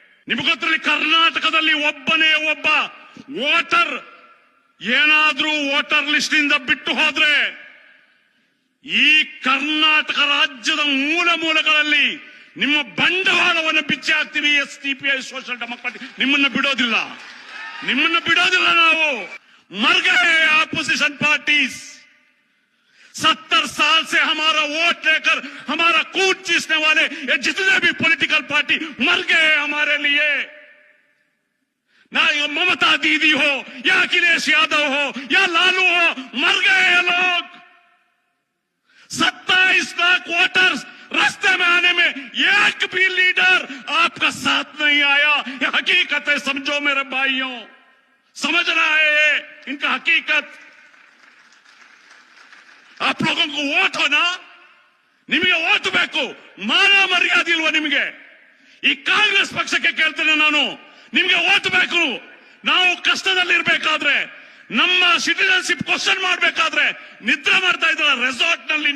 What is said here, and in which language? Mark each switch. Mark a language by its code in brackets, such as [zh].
[kn] ನಿಮಗೊತ್ತರಲ್ಲಿ ಕರ್ನಾಟಕದಲ್ಲಿ ಒಬ್ಬನೇ ಒಬ್ಬ ವೋಟರ್ ಏನಾದ್ರೂ ವೋಟರ್ ಲಿಸ್ಟ್ ಇಂದ ಬಿಟ್ಟು ಹೋದ್ರೆ ಈ ಕರ್ನಾಟಕ ರಾಜ್ಯದ ಮೂಲ ಮೂಲೆಗಳಲ್ಲಿ ನಿಮ್ಮ ಬಂಡವಾಳವನ್ನು ಬಿಚ್ಚಿ ಹಾಕ್ತೀವಿ. SDPI ಸೋಷಿಯಲ್ ಡೆಮೋಕ್ರಾಟಿಕ್ ನಿಮ್ಮನ್ನ ಬಿಡೋದಿಲ್ಲ, ನಿಮ್ಮನ್ನ ಬಿಡೋದಿಲ್ಲ ನಾವು. [hi] मर गए अपोजिशन पार्टीज। 70 साल से हमारा वोट लेकर हमारा खून चीसने वाले ये जितने भी पॉलिटिकल पार्टी मर गए हमारे लिए। ना ये ममता दीदी हो या अखिलेश यादव हो या लालू हो, मर गए ये लोग। 27 लाख वोटर्स रास्ते में आने में एक भी लीडर आपका साथ नहीं आया। ये हकीकत है, समझो मेरे भाइयों, समझ रहा है ये इनका हकीकत। आप लोगों को वोट हो ना, [kn] ನಿಮಗೆ ವೋಟ್ ಬೇಕು, ಮಾನ ಮರ್ಯಾದೆ ಇಲ್ವಾ ನಿಮಗೆ? ಈ ಕಾಂಗ್ರೆಸ್ ಪಕ್ಷಕ್ಕೆ ಕೇಳ್ತೇನೆ ನಾನು, ನಿಮಗೆ ವೋಟ್ ಬೇಕು. ನಾವು ಕಷ್ಟದಲ್ಲಿರ್ಬೇಕಾದ್ರೆ, ನಮ್ಮ ಸಿಟಿಜನ್ಶಿಪ್ ಕ್ವಶನ್ ಮಾಡ್ಬೇಕಾದ್ರೆ ನಿದ್ರೆ ಮಾಡ್ತಾ ಇದ್ರ ರೆಸಾರ್ಟ್ ನಲ್ಲಿ.